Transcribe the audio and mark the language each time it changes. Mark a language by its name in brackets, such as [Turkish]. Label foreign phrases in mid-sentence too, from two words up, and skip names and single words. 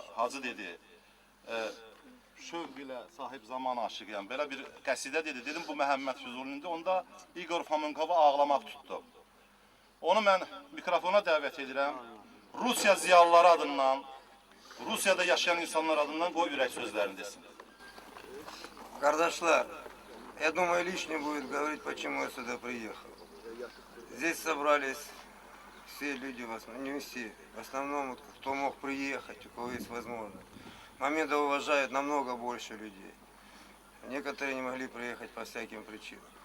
[Azerbaijani] Hacı dedi, şövq ilə sahib zaman aşıqıyam. Belə bir qəsidə dedi. Dedim, bu Məhəmməd Füzulinindir. Onda Igor Fomenkova ağlamaq tutdu. Onu mən mikrofona dəvət edirəm. Rusiya ziyalıları adından, Rusiyada yaşayan insanlar adından qoy ürək sözlərini desin. [Russian] Кардашлар, я думаю, лишним будет говорить, почему я сюда приехал. Здесь собрались все люди, не все, в основном, кто мог приехать, у кого есть возможность. Мамеда уважают намного больше людей. Некоторые не могли приехать по всяким причинам.